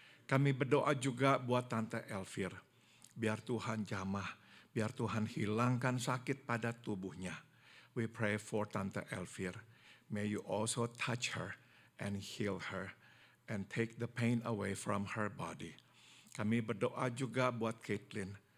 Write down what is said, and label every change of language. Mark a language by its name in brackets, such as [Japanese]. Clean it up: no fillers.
[Indonesian] Kami berdoa juga buat Tante Elvir. Biar Tuhan jamah, biar Tuhan hilangkan sakit pada tubuhnya. [English] We pray for Tante Elvir. May you also touch her and heal her and take the pain away from her body. [Indonesian] Kami berdoa juga buat Caitlin.